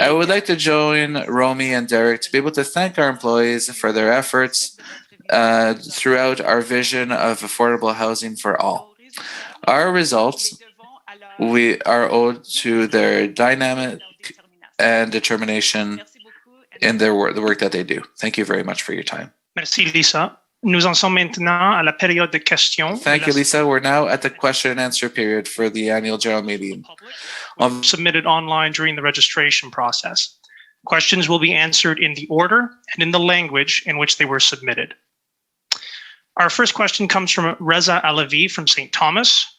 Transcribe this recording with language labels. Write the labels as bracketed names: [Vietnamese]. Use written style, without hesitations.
[English] I would like to join Romy and Derek to be able to thank our employees for their efforts throughout our vision of affordable housing for all. Our results we are owed to their dynamic and determination in their work, the work that they do. Thank you very much for your time. [French] Merci, Lisa. Nous en sommes maintenant à la période de questions. [English] Thank you, Lisa. We're now at the question and answer period for the annual general meeting. Submitted online during the registration process. Questions will be answered in the order and in the language in which they were submitted. Our first question comes from Reza Alavi from St. Thomas.